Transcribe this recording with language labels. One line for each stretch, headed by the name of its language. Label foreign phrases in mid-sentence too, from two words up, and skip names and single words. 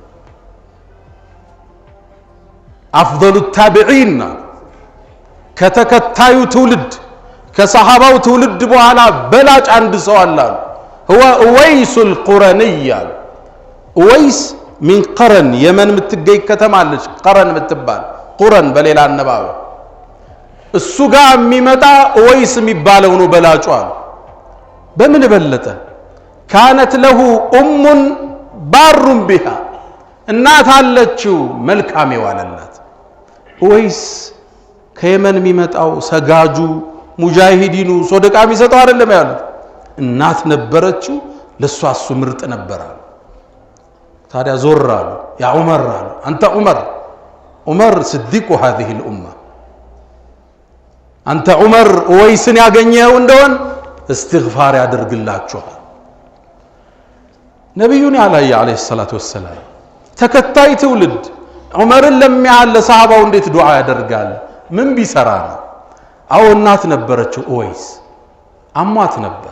Arabic: أفضل التابعين
Amharic: ከተከታዩ ትውልድ ከሰሃባው ትውልድ በኋላ በላጭ አንድ ሰው አለ
Arabic: هو اويس القرني اويس من قرن
Amharic: የመን ምትገኝ ከተማለች قرن ምትባል قرن በሌላ አነባበ እሱ ጋር የሚመጣ اويس የሚባለው ነው በላጩ በምን በለጠ
Arabic: كانت له ام بار بها
Amharic: እናት አለችው መልካም የዋለላት اويس ከየመን የሚመጣው ሰጋጁ ሙጃሂዲኑ ሶደቃ የሚሰጠው አይደለም ያሉት እናት ነበረችው ለሷ እሱ ምርጥ ነበር ታዲያ ዞራሉ ያ ዑመር አሉ አንተ ዑመር
Arabic: صديق هذه الامه
Amharic: አንተ ዑመር ወይስን ያገኘው እንደሆን استغفار ያደርግላችኋል ነብዩን
Arabic: عليه الصلاة والسلام
Amharic: ተከታይ ትውልድ ዑመርን ለሚያለ ሰሃባው እንዴት ዱዓ ያደርጋል ምን ቢሰራ ነው አው እናት ነበረችው ወይስ አሟት ነበር